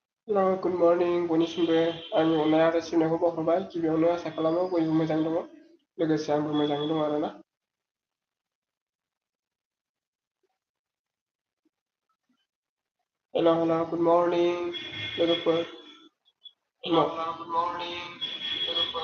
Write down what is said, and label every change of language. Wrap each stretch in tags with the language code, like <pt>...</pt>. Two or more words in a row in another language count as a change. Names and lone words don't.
<en>Hello, good morning</en> <brx>बयनिसिमबो आंनि अननाय आरो सिबिनायखौ बावहरबाय। गिबियावनो आसा खालामो बयबो मोजां दङ, लोगोसे आंबो मोजाङै दं आरोना।</brx> <en>Hello, hello, good morning लोगोफोर। Hello, hello, good morning लोगोफोर।</en>